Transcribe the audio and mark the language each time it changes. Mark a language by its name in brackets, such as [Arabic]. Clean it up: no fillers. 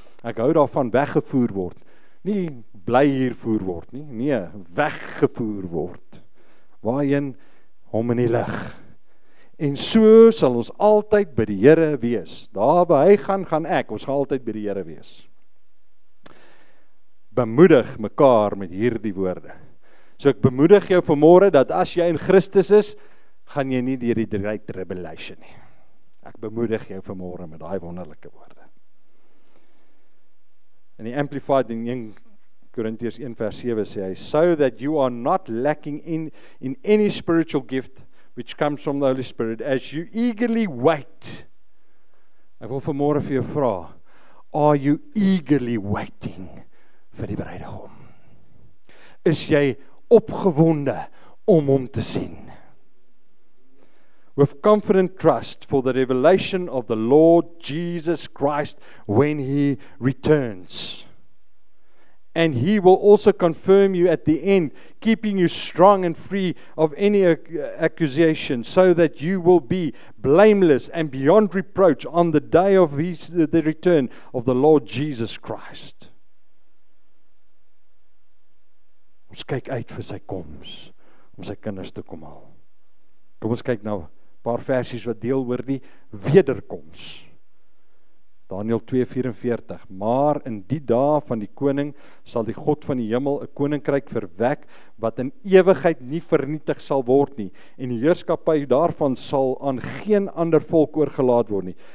[Afrikaans] Ek hou daarvan weggevoer word. Nie bly hier voer word nie, nee, weggevoer word. Waarheen? Hom in die lig. En so sal ons altyd by die Here wees. Daar waar hy gaan, gaan ek. Ons gaan altyd by die Here wees. Bemoedig mekaar met hierdie woorde. So ek bemoedig jou vanmôre dat as jy in Christus is, gaan jy nie deur die Great Tribulation nie. Ek bemoedig jou vanmôre met daai wonderlike woorde. In die Amplified in 1 Korintiërs 1:7 sê hy, [English] so that you are not lacking in any spiritual gift which comes from the Holy Spirit, as you eagerly wait. [Afrikaans] Ek wil vanmôre vir jou vra, [English] are you eagerly waiting [Afrikaans] vir die bruidegom? Is jy opgewonde om hom te sien? [English] With confident trust for the revelation of the Lord Jesus Christ when he returns. And he will also confirm you at the end, keeping you strong and free of any accusation, so that you will be blameless and beyond reproach on the day of the return of the Lord Jesus Christ. [Afrikaans] Ons kyk uit vir sy koms, om sy kinders te kom haal. Kom ons kyk nou 'n paar versies wat deel oor die wederkoms. Daniël 2:44, maar in die dae van die koning sal die God van die hemel 'n koninkryk verwek wat in ewigheid nie vernietig sal word nie, en die heerskappy daarvan sal aan geen ander volk oorgelaat word nie.